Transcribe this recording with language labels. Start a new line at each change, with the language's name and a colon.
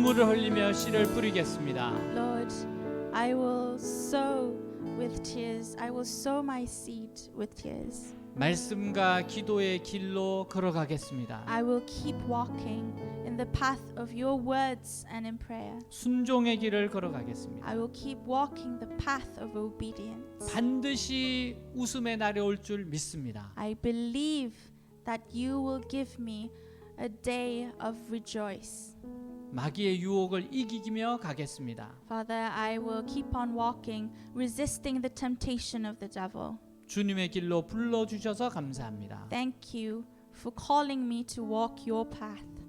Korean: 흘리며 씨를 뿌리겠습니다.
English: Lord, I will sow with tears. I will sow my seed with tears.
Korean: 말씀과 기도의 길로 걸어가겠습니다.
English: I will keep walking in the path of your words and in prayer.
Korean: 순종의 길을 걸어가겠습니다.
English: I will keep walking the path of obedience.
Korean: 반드시 웃음의 날이 올 줄 믿습니다.
English: I believe that you will give me a day of rejoice.
Korean: 마귀의 유혹을 이기며 가겠습니다.
English: Father, I will keep on walking, resisting the temptation of the devil.
Korean: 주님의 길로 불러주셔서 감사합니다.
English: Thank you for calling me to walk your path.